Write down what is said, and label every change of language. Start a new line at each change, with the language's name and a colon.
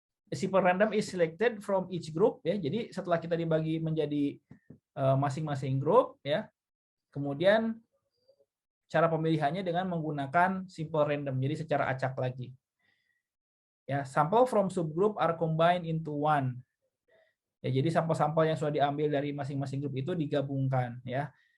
English: A simple random is selected from each group ya.
Indonesian: Jadi setelah kita dibagi menjadi masing-masing grup ya, kemudian cara pemilihannya dengan menggunakan simple random, jadi secara acak lagi.
English: Ya, sample from subgroup are combined into one.
Indonesian: Ya, jadi sampel-sampel yang sudah diambil dari masing-masing grup itu digabungkan ya.